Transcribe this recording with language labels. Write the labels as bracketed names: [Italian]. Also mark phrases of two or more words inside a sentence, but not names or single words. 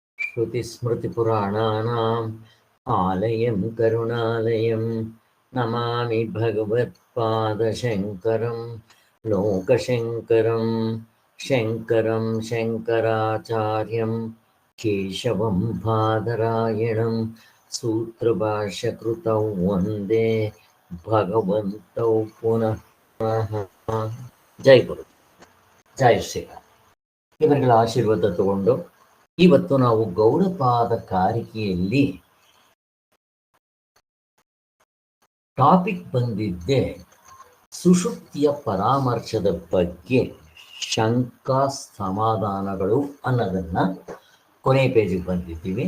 [Sanskrit] श्रुतिस्मृतिपुराणानाम् आलयं करुणालयं नमामि भगवत्पादशङ्करं लोकशङ्करं शङ्करं शङ्कराचार्यं केशवं बादरायणं सूत्रभाष्यकृतौ वन्दे भगवन्तौ पुनः जय गुरु [Kannada] ಜೈ ಶ್ರೀರಾಮ್. ಇವರುಗಳ ಆಶೀರ್ವಾದ ತಗೊಂಡು ಇವತ್ತು ನಾವು ಗೌಡಪಾದ ಕಾರಿಕೆಯಲ್ಲಿ ಟಾಪಿಕ್ ಬಂದಿದ್ದೆ ಸುಷುಪ್ತಿಯ ಪರಾಮರ್ಶದ ಬಗ್ಗೆ ಶಂಕಾ ಸಮಾಧಾನಗಳು ಅನ್ನೋದನ್ನ ಕೊನೆ ಪೇಜಿಗೆ ಬಂದಿದ್ದೀವಿ.